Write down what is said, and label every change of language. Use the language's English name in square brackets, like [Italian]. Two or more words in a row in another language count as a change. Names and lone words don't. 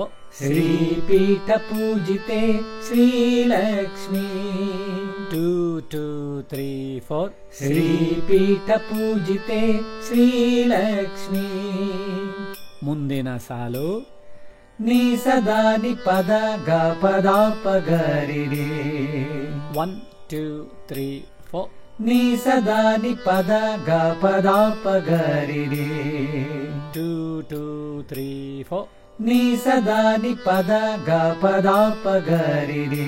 [Kannada] ಶ್ರೀಪೀಠ ಪೂಜಿತೆ ಶ್ರೀಲಕ್ಷ್ಮಿ 2 2 3 4 ಶ್ರೀಪೀಠ ಪೂಜಿತೆ ಶ್ರೀಲಕ್ಷ್ಮಿ. ಮುಂದಿನ ಸಾಲು ನೀ ಸದಾ ನಿ ಪದ ಗ ಪದ ಪ ಗ ರಿ ರೇ 1 2 3 4 ನೀ ಸದಾ ನಿ ಪದ ಗ ಪದ ಪ ಗ ರಿ ರೇ 2 2 3 4 ನೀ ಸದಾ ನಿ ಪದ ಗ ಪದ ಪ ಗ ರಿ ರೇ